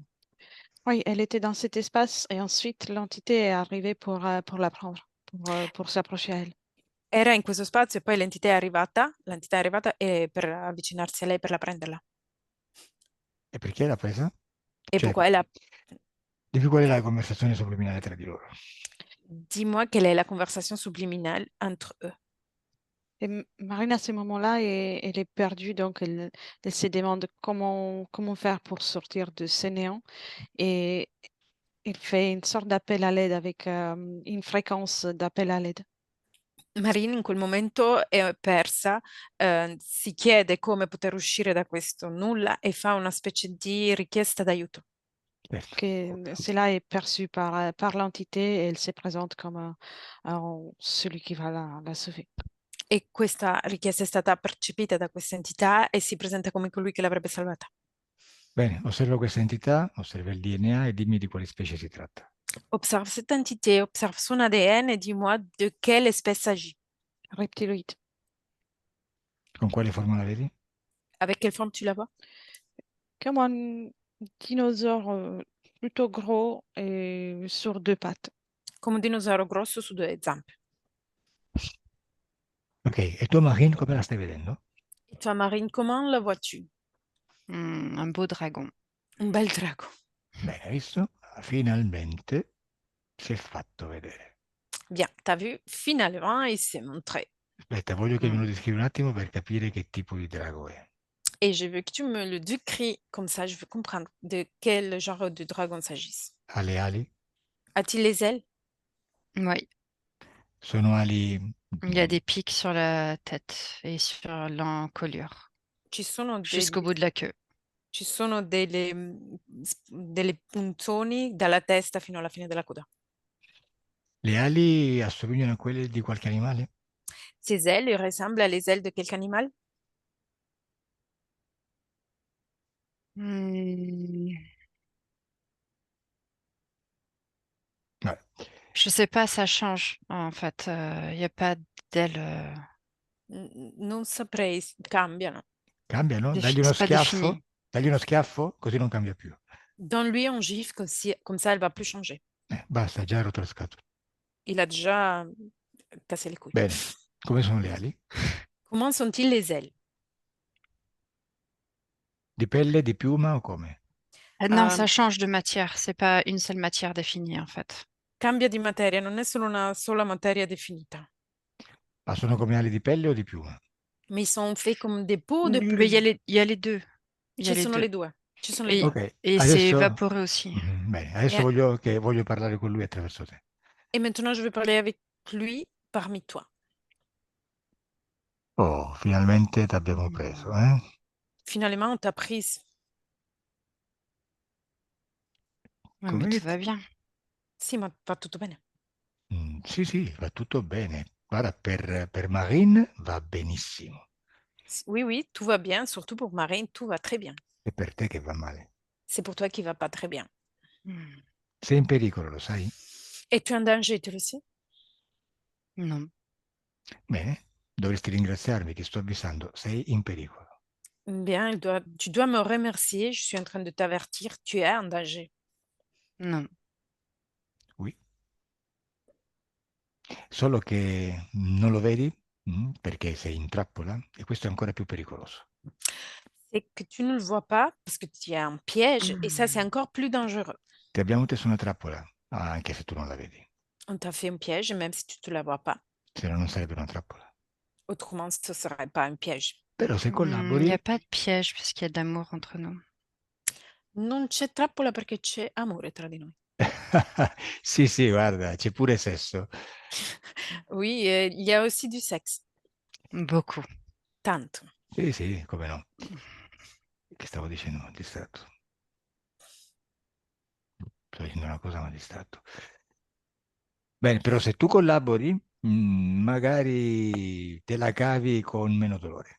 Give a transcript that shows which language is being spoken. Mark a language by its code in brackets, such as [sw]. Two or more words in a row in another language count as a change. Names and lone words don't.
[fr] Oui, elle était dans cet espace et ensuite l'entité est arrivée pour la prendre, pour s'approcher à elle. [it] Era in questo spazio e poi l'entità è arrivata per avvicinarsi a lei per la prenderla. E perché l'ha presa? E Cioè, [fr] pourquoi elle a... [it] dimmi qual è la conversazione subliminale tra di loro. [fr] Dis-moi quelle est la conversation subliminale entre eux. Et Marine, à ce moment-là, elle est perdue, donc elle se demande comment faire pour sortir de ce néant. Et il fait une sorte d'appel à l'aide avec une fréquence d'appel à l'aide. [it] Marine in quel momento è persa, si chiede come poter uscire da questo nulla e fa una specie di richiesta d'aiuto. Certo. [fr] Cela est perçu par l'entité et elle se présente comme celui qui va la sauver. [it] E questa richiesta è stata percepita da questa entità e si presenta come colui che l'avrebbe salvata. Bene, osserva questa entità, osserva il DNA e dimmi di quale specie si tratta. [fr] Observe cette entité, observe son ADN et dis-moi de quelle espèce s'agit. Reptiloïde. [it] Con quale forma la vedi? [fr] Avec quelle forme tu la vois? Comme un dinosaure plutôt gros et sur deux pattes. [it] Come un dinosauro grosso su due zampe. Ok, e tua Marine come la stai vedendo? [fr] Et toi, Marine, comment la vois-tu? Un beau dragon. [it] Un bel drago. Bene, hai visto? Finalmente si è fatto vedere. [fr] Bien, t'as vu, finalement, il s'est montré. [it] Aspetta, voglio che me Mm. lo descrivi un attimo per capire che tipo di drago è. [fr] Et je veux que tu me le décris comme ça, je veux comprendre de quel genre de dragon il s'agisse. [it] Ha le ali? [fr] A-t-il les ailes? Oui, [it] Sono ali... [fr] il y a des pics sur la tête et sur l'encolure, [it] Ci sono [fr] jusqu'au [it] degli, [fr] bout de la queue. [it] ci sono delle puntoni dalla testa fino alla fine della coda. Le ali assomigliano a quelle di qualche animale? [fr] Ses ailes ressemblent à les ailes de quelque animal? Hmm, [it] Vabbè. [fr] Je sais pas, ça change en fait. Il n'y a pas d'ailes [it] Non saprei, cambiano. Cambiano? [fr] c'est pas défini. [it] Dagli uno schiaffo, così non cambia più. [fr] Donne-lui un gifle comme ça elle va plus changer. [it] Basta, già hai rotto la scatola. [fr] Il a déjà cassé les couilles. [it] Bene, come sono le ali? [fr] Comment sont-ils les ailes? [it] Di pelle, di piuma o come? [fr] Non, Euh, ça change de matière. C'est pas une seule matière définie en fait. [it] Cambia di materia, non è solo una sola materia definita, Ma sono come ali di pelle o di piuma? [fr] mais ils sont faits comme des peaux de Mais plume. il y a les deux. Il y a [it] Ci [fr] les [it] sono [fr] deux. [it] le due. Ci sono le [fr] Et, [it] due. [fr] Ok, et c'est [it] adesso... [fr] évaporé aussi. [it] Bene, adesso E, voglio parlare con lui attraverso te. [fr] et maintenant, je vais parler avec lui parmi toi. [it] Oh, finalmente ti abbiamo preso, eh? [fr] Finalement, on t'a prise. Ouais, mais [it] Come [fr] tout [it] che... [fr] va bien. [it] Sì, ma va tutto bene. Sì, sì, va tutto bene. Guarda, per Marine va benissimo. [fr] Oui, oui, tout va bien, surtout pour Marine, tout va très bien. [it] È per te che va male. [fr] C'est pour toi qui va pas très bien. Hmm. [it] Sei in pericolo, lo sai? [fr] Et tu es en danger, tu le sais? Non. [it] Bene, dovresti ringraziarmi, ti sto avvisando, sei in pericolo. [fr] Bien, tu dois me remercier. Je suis en train de t'avertir, tu es en danger. Non. Oui. [it] Solo che non lo vedi perché sei in trappola e questo è ancora più pericoloso. [fr] C'est que tu ne le vois pas parce que tu es un piège et ça, c'est encore plus dangereux. [it] Ti abbiamo messo una trappola, anche se tu non la vedi, [fr] On t'a fait un piège, même si tu ne la vois pas. [it] se no non sarebbe una trappola. [fr] Autrement, ce ne serait pas un piège. [it] Però se [fr] Il n'y [it] collabori, [fr] a pas de piège puisqu'il y a de l'amour entre nous. [it] Non c'è trappola perché c'è amore tra di noi. sì, sì, guarda, c'è pure sesso. [fr] Oui, il y a aussi du sexe. Beaucoup. [it] Tanto. Sì, sì, come no. Che stavo dicendo, ma distratto. Sto dicendo una cosa, ma distratto. Bene, però se tu collabori, magari te la cavi con meno dolore.